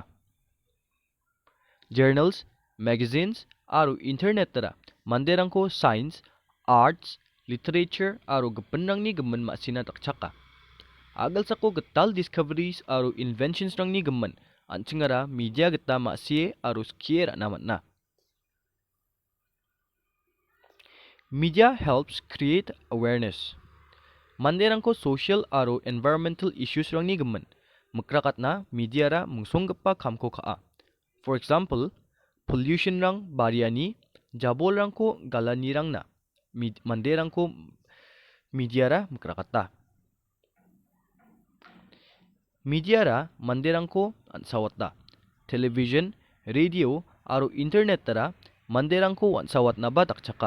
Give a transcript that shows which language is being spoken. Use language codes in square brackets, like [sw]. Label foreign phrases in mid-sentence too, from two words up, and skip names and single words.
[en] Journals, magazines [grt] aro internet ra manderangko [en] science, arts, literature [grt] aro gepenrangni gemen masina dakchaka. Agalsako getal discoveries aro inventions rangni gemen anchingara media geta masie aro skie rana manna. [en] Media helps create awareness. [grt] Manderangko social aro [en] environmental issues [grt] rangni gemen mukrakatna media ra mungsonggipa kamko kaa. [en] For example, [grt] pollution rang bariani jabol rangko galani rangna manderangko media ra mukrakata. Media ra manderangko ansawatda. [en] Television, radio [grt] aro internet ra manderangko ansawatna ba dakchaka.